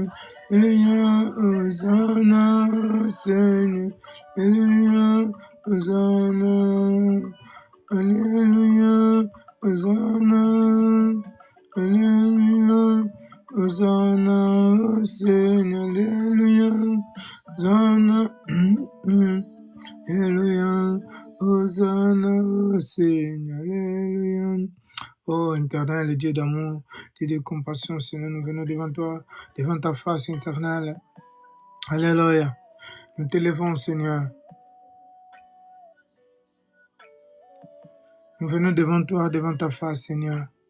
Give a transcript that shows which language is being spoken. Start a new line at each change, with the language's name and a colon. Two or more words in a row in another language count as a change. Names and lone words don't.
French: Alléluia, Hosanna, Seigneur, Alléluia, Hosanna, Alléluia, Hosanna, Alléluia, Hosanna, Seigneur, Alléluia, Hosanna, Alléluia, Hosanna, Seigneur, Alléluia. Oh, éternel, Dieu d'amour, Dieu de compassion, Seigneur, nous venons devant toi, devant ta face, éternelle. Alléluia. Nous t'élevons, Seigneur. Nous venons devant toi, devant ta face, Seigneur.